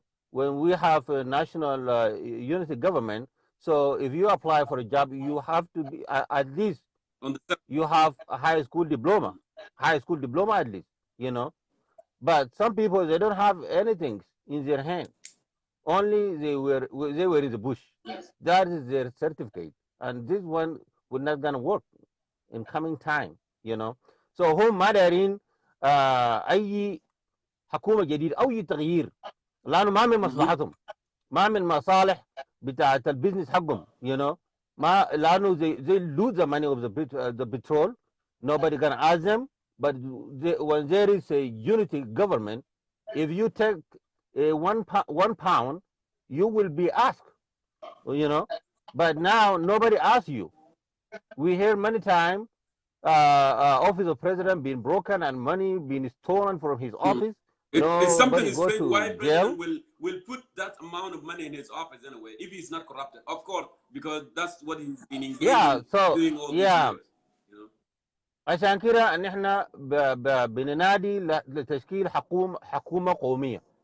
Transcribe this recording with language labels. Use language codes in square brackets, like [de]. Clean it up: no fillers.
[en] When we have a national unity government, so if you apply for a job, you have to be at least you have a high school diploma at least. But some people they don't have anything in their hand. Only they were in the bush. Yes. That is their certificate, and this one would not gonna work in coming time. So [ar] هم ما دارين أي حكومة جديد أو أي تغيير، لأنه ما من مصلحتهم، ما من مصالح بتاعة البيزنس حقهم. ما لأنه [en] they lose the money of the petrol. Nobody gonna ask them. But when there is a unity government, if you take one pound, you will be asked. But now nobody asks you. We hear many times office of president being broken and money being stolen from his office. It's something goes to why jail. president will put that amount of money in his office anyway if he's not corrupted, of course, because that's what he's been engaging doing all these years. [ar] عشان كده نحن بننادي لتشكيل حكومة قومية.